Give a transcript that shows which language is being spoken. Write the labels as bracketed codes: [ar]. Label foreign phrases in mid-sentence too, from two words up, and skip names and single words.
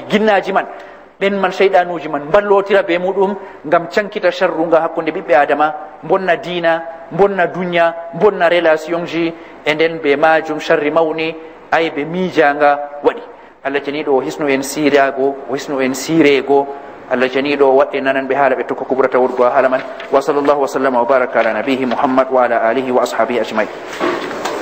[ff] ginnaji man ɓen man cheyɗanuji man mballotira be muɗum ngam cankita sharrunga hakkunde ɓiɓɓe adama bonna dina bonna duña bonna relation ji e nden be majum sharri mawni ay be miijanga waɗi Allah janiɗo o hisnu en sirago o hisnu en sirego Allah janiɗo o waɗɗe nananɓe haala ɓe tokko ko ɓurata wurgo haala man [ar] وصلى الله وسلم وبارك على نبيه محمد وعلى آله وأصحابه أجمعين